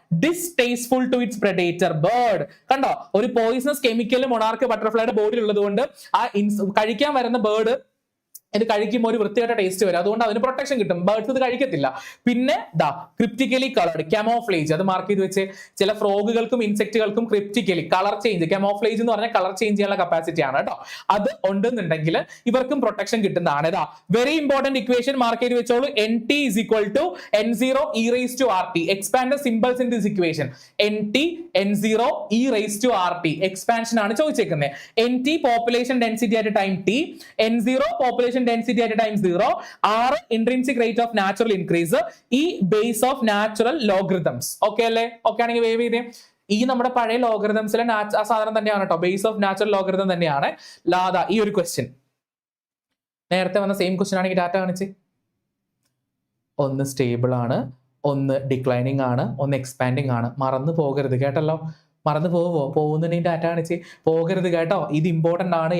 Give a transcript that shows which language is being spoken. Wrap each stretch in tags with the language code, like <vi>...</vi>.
<en>Distasteful to its predator bird.</en> <ml>കണ്ടോ, ഒരു poisonous chemical monarch ബട്ടർഫ്ലൈയുടെ ബോഡിയിൽ ഉള്ളത് കൊണ്ട് ആ കഴിക്കാൻ വരുന്ന ബേർഡ് ഇത് കഴിക്കുമ്പോൾ ഒരു വൃത്തികെട്ട ടേസ്റ്റ് വരും. അതുകൊണ്ട് അതിന് പ്രൊട്ടക്ഷൻ കിട്ടും. ബേർഡ്സ് ഇത് കഴിക്കത്തില്ല. പിന്നെ ക്രിപ്റ്റിക്കലി കളർഡ് ക്യാമോഫ്ലേജ്, അത് മാർക്ക് ചെയ്ത് വെച്ച്. ചില ഫ്രോഗുകൾക്കും ഇൻസെക്റ്റുകൾക്കും ക്രിപ്റ്റിക്കലി കളർ ചേഞ്ച്, ക്യാമോഫ്ലേജ് എന്ന് പറഞ്ഞാൽ കളർ ചേഞ്ച് ചെയ്യാനുള്ള കപ്പാസിറ്റി ആണ് കേട്ടോ. അത് ഉണ്ടെന്നുണ്ടെങ്കിൽ ഇവർക്കും പ്രൊട്ടക്ഷൻ കിട്ടുന്നതാണ്. വെരി ഇമ്പോർട്ടന്റ് ഇക്വേഷൻ മാർക്ക് ചെയ്ത് വെച്ചോളൂ.</ml> <en>NT is equal to N0 e raised to RT. Expand the symbols in this equation. NT N0 e raised to RT.</en> <ml>Expansion ആണ് ചോദിച്ചേക്കുന്നത്.</ml> <en>NT population density at time T, N0 population density at time 0, R intrinsic rate of natural increase, E base of natural logarithms.</en> <ml>Okay അല്ലേ? Okay ആണെങ്കിൽ wave ചെയ്തേ. ഈ നമ്മുടെ പഴയ ലോഗറിതംസിലെ ആ സാധനം തന്നെയാണ് കേട്ടോ. ബേസ് ഓഫ് നാച്ചുറൽ ലോഗറിതം തന്നെയാണ്. ലാദാ ഈ ഒരു ക്വസ്റ്റ്യൻ നേരത്തെ വന്ന സെയിം ക്വസ്റ്റ്യൻ ആണെങ്കിൽ ഡാറ്റ കാണിച്ച്. ഒന്ന് സ്റ്റേബിൾ ആണ്, ഒന്ന് ഡിക്ലൈനിങ് ആണ്, ഒന്ന് എക്സ്പാൻഡിങ് ആണ്. മറന്നു പോകരുത് കേട്ടല്ലോ. മറന്നു പോകുന്നുണ്ടെങ്കിൽ ഡാറ്റ കാണിച്ച് പോകരുത് കേട്ടോ. ഇത് ഇമ്പോർട്ടന്റ് ആണ്.</ml>